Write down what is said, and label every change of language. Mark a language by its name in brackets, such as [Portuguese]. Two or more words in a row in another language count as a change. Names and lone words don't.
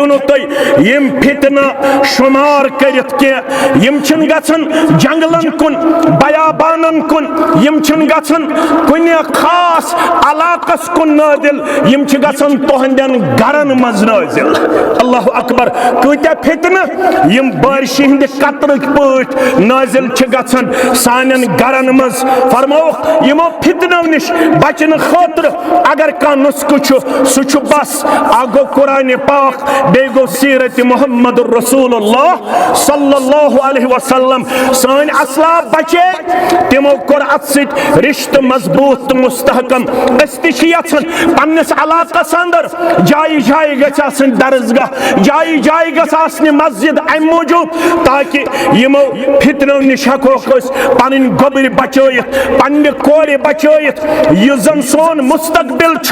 [Kashmiri] नु तुम यम फितन शुमार करित के यम गन जंगलन कुन बयाबानन कुन यम गन कुन खास इलाकस कुन नाजिल यम गन तुहंदन गरन मज नाजिल [Arabic] الله أكبر [Kashmiri] कत्या फितन यम बारिश हंद कतर पट नाजिल गन सानन गरन मज फरमोख यमो फितनो निश बचन खातर अगर का नुस्ख सह बस आगो कुरान पाक बे गो सीरत मोहम्मद [Arabic] رسول الله صلى الله عليه وسلم [Kashmiri] सान असलाफ बचे तिमो कोर अत सित रिश्त मजबूत तो मुस्तहकम यछन पन्नस इलाकस अंदर जाय जाय गसन दरसगाह जाय जाय गसन मस्जिद अम मूजूब ताकि यमो फितनो निश हकोख पन गोबर बचयत पन्ने कोर बचयत यह जन सोन मुस्तकबिल